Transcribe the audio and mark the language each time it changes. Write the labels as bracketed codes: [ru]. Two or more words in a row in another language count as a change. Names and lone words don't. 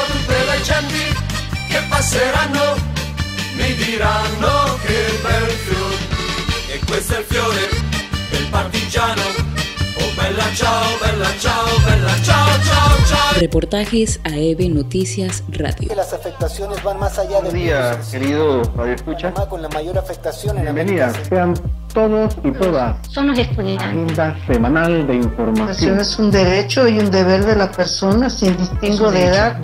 [it] Tutte le genti che passeranno mi diranno che bel fiore. E questo è il fiore del partigiano. Oh bella ciao, bella ciao, bella ciao, ciao, ciao. [es] Reportajes AEB Noticias Radio. Las afectaciones van más allá de... Buenos días, querido Radio Escucha. Con la mayor afectación en Bienvenidas, sean todos y todas. Son los estudiantes. Agenda semanal de información. Es un derecho y un deber de la persona sin distingo de edad.